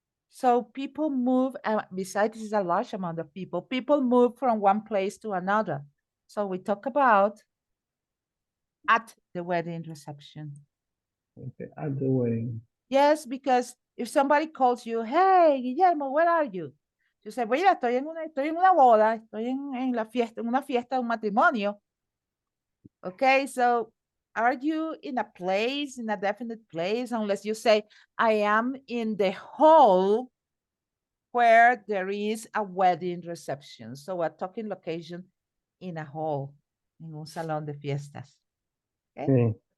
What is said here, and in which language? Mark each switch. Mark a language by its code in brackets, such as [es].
[en] So people move, besides this is a large amount of people move from one place to another. So we talk about at the wedding reception. Okay, at the wedding. Yes, because if somebody calls you, hey, Guillermo, where are you? You say, [es] mira, estoy en una boda, estoy en la fiesta, en una fiesta, un matrimonio. [en] Okay, so are you in a place, in a definite place, unless you say, I am in the hall where there is a wedding reception. So we're talking location in a hall, in [es] un salón de fiestas. [en] Okay.